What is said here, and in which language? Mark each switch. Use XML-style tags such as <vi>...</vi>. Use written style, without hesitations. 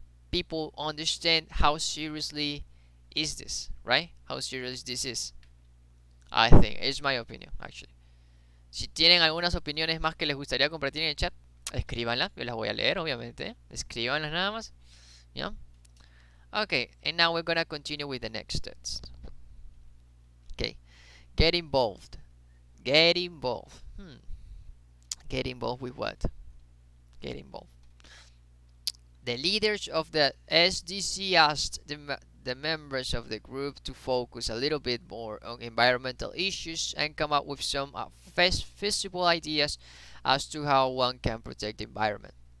<en>people understand how seriously is this, right? How serious this is. I think it's my opinion, actually.</en> <es>Si tienen algunas opiniones más que les gustaría compartir en el chat, escríbanlas. Yo las voy a leer, obviamente. Escríbanlas nada más. Yeah.</es> <en>Okay, and now we're gonna continue with the next text. Okay, get involved. Get involved. Get involved with what? Get involved. The leaders of the SDC asked the members of the group to focus a little bit more on environmental issues and come up with some feasible ideas as to how one can protect the environment.</en>